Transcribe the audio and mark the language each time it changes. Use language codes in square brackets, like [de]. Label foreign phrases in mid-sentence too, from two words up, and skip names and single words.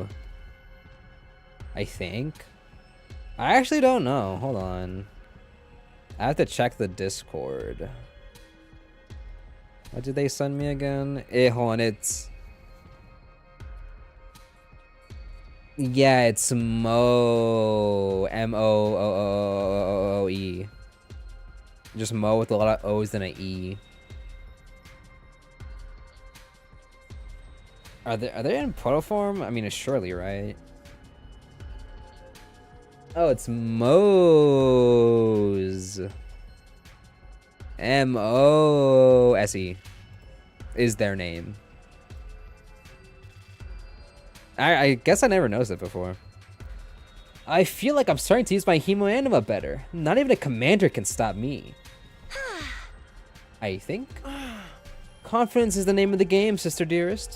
[en] I think. I actually don't know. Hold on. I have to check the Discord. What did they send me again? Hold on, it's... Yeah, it's Mo. M-O-O-O-O-O-E. Just Mo with a lot of O's and an E. Are they in proto form? I mean, it's surely, right? Oh, it's Mose. M-O-S-E is their name. I guess I never noticed it before. I feel like I'm starting to use my Hemo Anima better. Not even a commander can stop me. I think. Confidence is the name of the game, sister dearest.